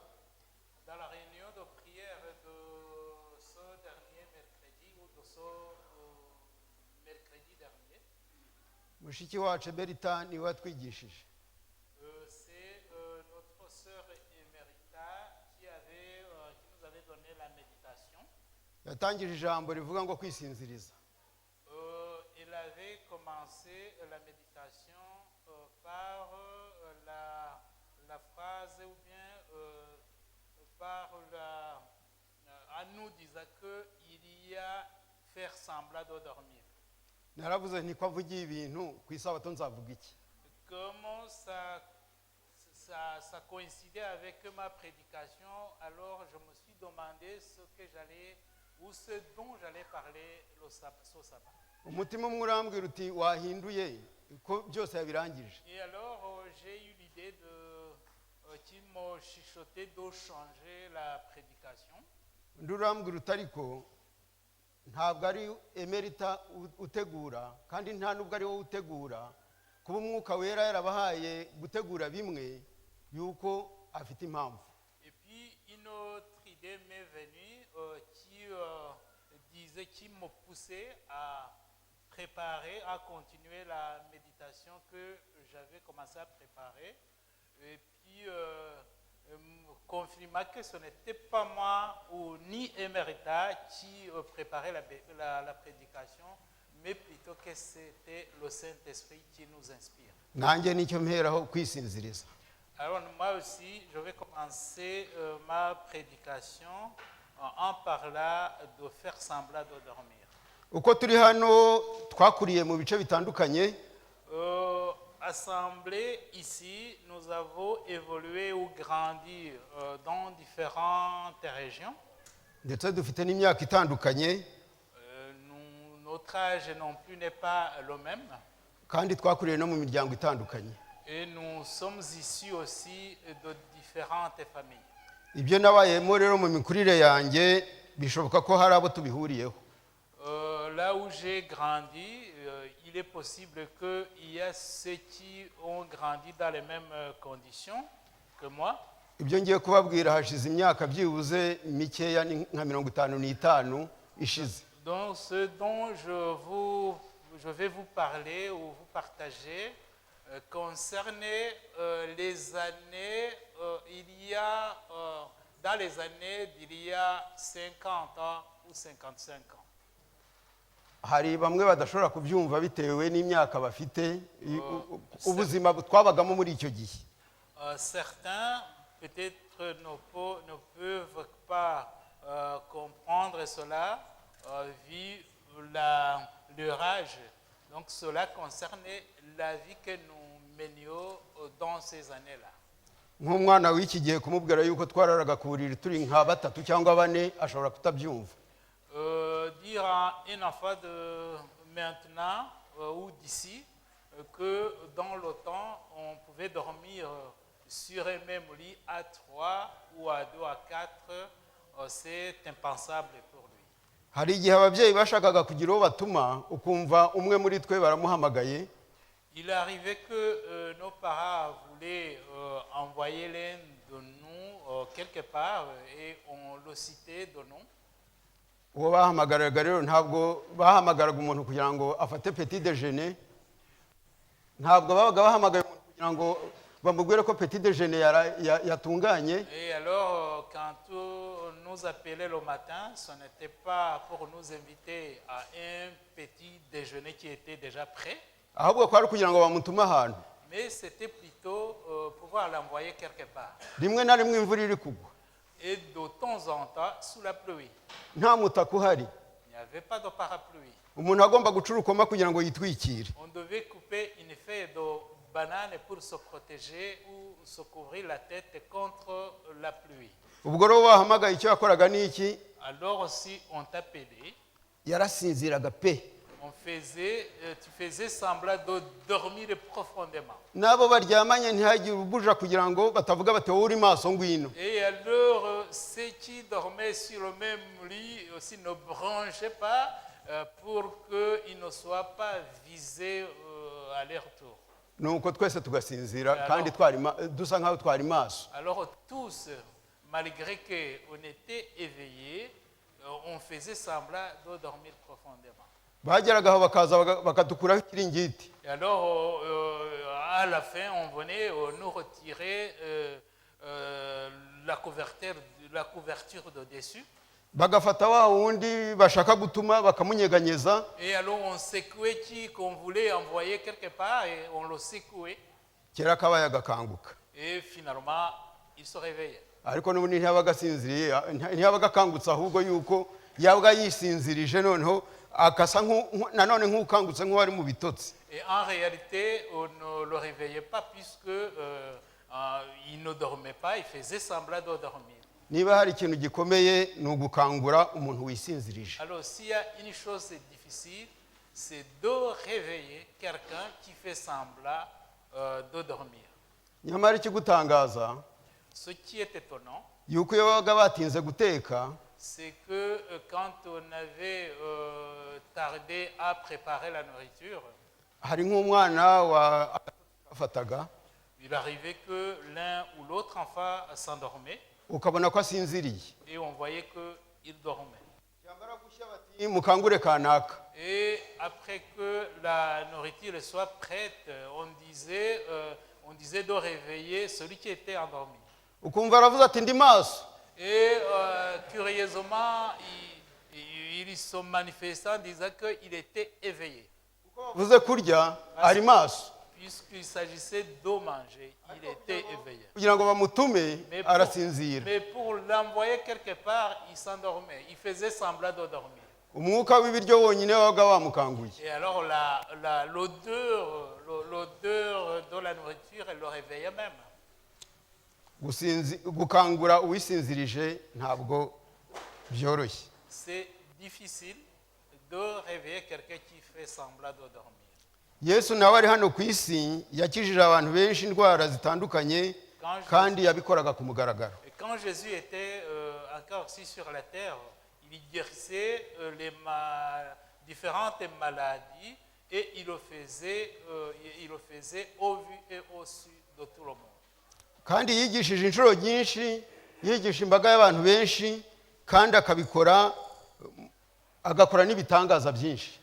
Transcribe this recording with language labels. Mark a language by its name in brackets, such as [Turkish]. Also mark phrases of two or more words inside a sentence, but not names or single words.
[French] Dans la réunion de prière de ce dernier mercredi ou de ce mercredi dernier, [Kinyarwanda] Mushiki wacu Berita ni watwigishije. [French] C'est notre sœur Emerita qui nous avait donné la méditation. [Kinyarwanda] Yatangije ijambo rivuga ngo kwisinziriza. [French] Il avait commencé la méditation par la phrase ou bien par en nous disant qu'il y a faire semblant de dormir. [Kinyarwanda] Naravuze nti kwavugiye ibintu ku isabato nzavuga iki? [French] Comment ça coïncidait avec ma prédication, alors je me suis demandé ce dont j'allais parler ce sabbat. [Kinyarwanda] Umutima umwe urambwira uti wahinduye ko byose yabirangije. [French] Et alors j'ai eu l'idée qui m'a chuchoté de changer la prédication. [Kinyarwanda] Ndurambwira utariko ntabwo ari Emerita utegura kandi nta nubwo ari wowe utegura, kuba umwuka wera yarabahaye gutegura bimwe yuko afite impamvu. [French] Et puis une autre idée m'est venue qui me poussait à préparer, à continuer la méditation que j'avais commencé à préparer, et puis confirma que ce n'était pas moi ou ni Emerita qui préparait la prédication, mais plutôt que c'était le Saint-Esprit qui nous inspire. [Kinyarwanda] Nanjye nicyo mperaho kwisinziriza. [French] Alors moi aussi, je vais commencer ma prédication en parlant de faire semblant de dormir. [Kinyarwanda] Uko turi hano twakuriye mu bice bitandukanye. [French] Assemblée ici, nous avons évolué ou grandi dans différentes régions. [Kinyarwanda] Ndetse dufite n'imyaka itandukanye. [French] Notre âge non plus n'est pas le même. [Kinyarwanda] Kandi twakuriye no mu miryango itandukanye. [French] Et nous sommes issus aussi de différentes familles. [Kinyarwanda] Ibyo nabayemo rero mu mikurire yanjye bishoboka ko hari abo tubihuriyeho. [French] Là où j'ai grandi, il est possible qu'il y a ceux qui ont grandi dans les mêmes conditions que moi. [Kinyarwanda] Ibyo ngiye kubabwira hashize imyaka byibuze mikeya nka 55 ishize. [French] Donc ce dont je vais vous parler ou vous partager concerne les années, dans les années d'il y a 50 ans ou 55 ans. [Kinyarwanda] Hari bamwe badashobora kubyumva bitewe n'imyaka bafite ubuzima twabagamo muri icyo gihe. [French] Certains peut-être ne peuvent pas comprendre cela vu leur âge. Donc cela concerne la vie que nous menions dans ces années-là. [Kinyarwanda] Nk'umwana w'iki gihe kumubwira yuko twararaga ku buriri turi nka batatu cyangwa bane ashobora kutabyumva. [French] Dire à un enfant de maintenant ou d'ici que dans le temps on pouvait dormir sur un même lit à 3 ou à 2 à 4, c'est impensable pour lui. [Kinyarwanda] Hari igihe ababyeyi bashakaga kugira uwo batuma ukumva umwe muri twe baramuhamagaye. [French] Il arrivait que nos parents voulaient envoyer l'un de nous quelque part et on le citait de nom. [Kinyarwanda] Uwo bahamagaraga rero ntabwo bahamagaraga umuntu kugira ngo afate [French] petit déjeuner. [Kinyarwanda] Ntabwo babaga bahamagaye umuntu kugira ngo bamubwire ko [French] petit déjeuner [Kinyarwanda] yatunganye. [French] Et alors quand nous appelaient le matin, ce n'était pas pour nous inviter à un petit déjeuner qui était déjà prêt. [Kinyarwanda] Ahubwo kwari kugira ngo bamutuma ahantu. [French] Mais c'était plutôt pouvoir l'envoyer quelque part. [Kinyarwanda] Rimwe na rimwe imvura iri kugwa. [French] et de temps en temps sous la pluie. [Kinyarwanda] nta mutaka uhari, [French] Il n'y avait pas de parapluie. [Kinyarwanda] umuntu agomba guca urukoma kugira ngo yitwikire. [French] On devait couper une feuille de banane pour se protéger ou se couvrir la tête contre la pluie. [Kinyarwanda] ubwo rero wahamagaye icyo yakoraga ni iki? [French] Alors si on t'appelait, [Kinyarwanda] yarasinziraga pe. [French] tu faisais semblant de dormir profondément. [Kinyarwanda] n'abo baryamanye ntihagire ubuja kugira ngo batavuga bati wowe uri maso ngwino. [French] Et alors, ceux qui dormaient sur le même lit aussi ne branchaient pas pour qu'ils ne soient pas visés à leur tour. [Kinyarwanda] nuko twese tugasinzira kandi dusa nk'aho twari maso. [French] Alors tous, malgré qu'on était éveillés, on faisait semblant de dormir profondément. [Kinyarwanda] bageraga aho bakaza bakadukuraho ikiringiti. [French] Et alors, à la fin, on venait nous retirer la couverture de dessus. [Kinyarwanda] bagafata wa wundi bashaka gutuma bakamunyeganyeza. [French] Et alors, on secouait qui qu'on voulait envoyer quelque part et on le secouait. [Kinyarwanda] kera kabaye agakanguka. [French] Et finalement, il se réveillait. [Kinyarwanda] ariko n'ubundi ntiyabaga asinziriye, ntiyabaga akangutse, ahubwo yuko yabaga yisinzirije, noneho akasa nanone nk'ukangutse nk'uwari mu bitotsi. [French] Et en réalité, on ne le réveillait pas puisque il ne dormait pas, il faisait semblant de dormir. [Kinyarwanda] niba hari ikintu gikomeye ni ugukangura umuntu wisinzirije. [French] Alors, s'il y a une chose difficile, c'est de réveiller quelqu'un qui fait semblant de dormir. [Kinyarwanda] nyamara ikigutangaza [French] Ce qui est étonnant, [Kinyarwanda] yuko iyo babaga batinze guteka, [French] c'est que quand on avait tardé à préparer la nourriture, [Kinyarwanda] hari nk'umwana wafataga [French] il arrivait que l'un ou l'autre enfant s'endormait [Kinyarwanda] ukabona ko asinziriye. [French] et on voyait qu'il dormait. [Kinyarwanda] yamara gushya bati mukangure kanaka. [French] Et après que la nourriture soit prête, on disait de réveiller celui qui était endormi. [Kinyarwanda] ukumva aravuze ati ndi maso. [French] Et curieusement, il se manifestait en disant qu'il était éveillé. [Kinyarwanda] uvuze kurya ari maso. [French] Puisqu'il s'agissait de manger, il était éveillé. [Kinyarwanda] kugira ngo bamutume arasinzira. [French] Mais pour l'envoyer quelque part, il s'endormait. Il faisait semblant de dormir. [Kinyarwanda] umwuka w'ibiryo wonyine wabaga wamukanguye. [French] Et alors l'odeur de la nourriture, elle le réveillait même. [Kinyarwanda] gukangura uwisinzirije ntabwo byoroshye. [French] C'est difficile de réveiller quelqu'un qui fait semblant de dormir. [Kinyarwanda] yesu nawe ari hano ku isi yakijije abantu benshi indwara zitandukanye kandi yabikoraga ku mugaragaro. [French] Et quand Jésus était encore ici sur la terre, il guérissait différentes maladies et il le faisait au vu et au su de tout le monde. [Kinyarwanda] kandi yigishije inshuro nyinshi, yigisha imbaga y'abantu benshi, kandi agakora n'ibitangaza byinshi.